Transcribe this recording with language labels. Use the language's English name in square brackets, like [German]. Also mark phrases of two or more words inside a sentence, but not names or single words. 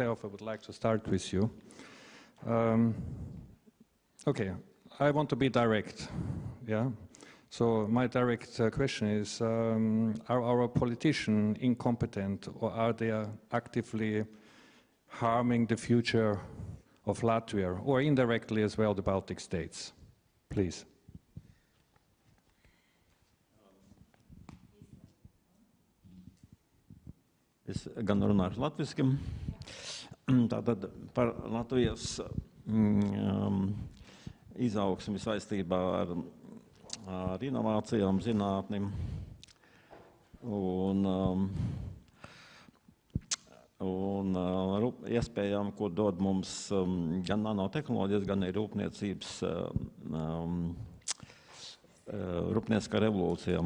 [English] I would like to start with you. Okay, I want to be direct, yeah? So my direct question is, are our politicians incompetent, or are they actively harming the future of Latvia, or indirectly as well the Baltic states? Please. [Latvian] Es gan runāšu latviski. Tātad par Latvijas izaugsmi saistībā ar inovācijām, zinātni un iespējām, ko dod mums gan nanotehnoloģijas, gan arī rūpnieciskā revolūcija.